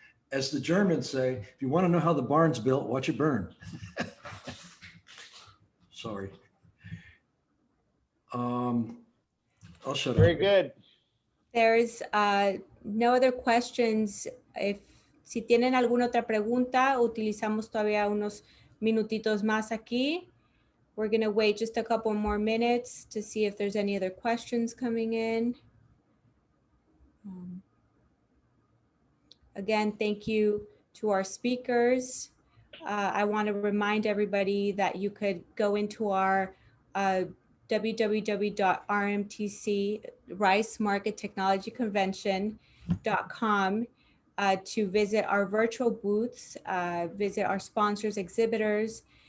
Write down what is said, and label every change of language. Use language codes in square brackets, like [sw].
[en] As the Germans say, if you want to know how the barn's built, watch it burn. Sorry. I'll shut up. Very good. There's no other questions. [es] Si tienen alguna otra pregunta, utilizamos todavía unos minutitos más aquí. [en] We're going to wait just a couple more minutes to see if there's any other questions coming in. Again, thank you to our speakers. I want to remind everybody that you could go into our www.rmtc Rice Market Technology Convention.com to visit our virtual booths, visit our sponsors, exhibitors.